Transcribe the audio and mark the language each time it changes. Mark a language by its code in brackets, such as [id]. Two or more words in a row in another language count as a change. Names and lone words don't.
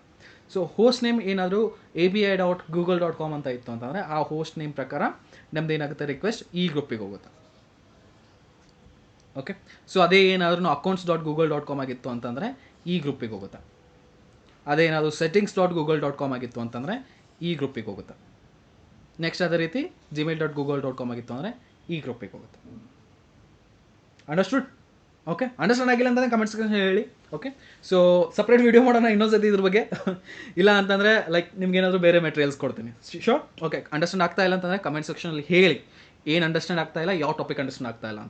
[en] so host name [kn] ಏನಾದರೂ api.google.com ಅಂತ ಇತ್ತು ಅಂತಂದರೆ ಆ [en] host name [kn] ಪ್ರಕಾರ ನಮ್ದು ಏನಾಗುತ್ತೆ, ರಿಕ್ವೆಸ್ಟ್ ಈ ಗ್ರೂಪಿಗೆ ಹೋಗುತ್ತೆ. [en] okay, so [kn] ಅದೇ ಏನಾದ್ರೂ accounts.google.com ಆಗಿತ್ತು ಅಂತಂದರೆ ಈ ಗ್ರೂಪಿಗೆ ಹೋಗುತ್ತೆ. ಅದೇನಾದರೂ settings.google.com ಆಗಿತ್ತು ಅಂತಂದರೆ ಈ ಗ್ರೂಪಿಗೆ ಹೋಗುತ್ತೆ. ನೆಕ್ಸ್ಟ್ ಅದೇ ರೀತಿ gmail.google.com ಆಗಿತ್ತು ಅಂದರೆ ಈ ಗ್ರೂಪಿಗೆ ಹೋಗುತ್ತೆ. ಅಂಡರ್ಸ್ಟುಡ್? ಓಕೆ, ಅಂಡರ್ಸ್ಟ್ಯಾಂಡ್ ಆಗಿಲ್ಲ ಅಂತಂದರೆ [en] comment section [kn] ಹೇಳಿ. [en] okay, so separate video [kn] ಮಾಡೋಣ ಇನ್ನೊಂದು ಸತಿ ಇದ್ರ ಬಗ್ಗೆ. ಇಲ್ಲ ಅಂತಂದರೆ ಲೈಕ್ ನಿಮ್ಗೇನಾದರೂ ಬೇರೆ ಮೆಟೀರಿಯಲ್ಸ್ ಕೊಡ್ತೀನಿ. ಶೋರ್? ಓಕೆ, ಅಂಡರ್ಸ್ಟ್ಯಾಂಡ್ ಆಗ್ತಾ ಇಲ್ಲ ಅಂತಂದರೆ [en] comment section [kn] ಹೇಳಿ, ಏನು ಅಂಡರ್ಸ್ಟ್ಯಾಂಡ್ ಆಗ್ತಾ ಇಲ್ಲ, ಯಾವ [en] topic understand [kn] ಆಗ್ತಾ ಇಲ್ಲ ಅಂತ.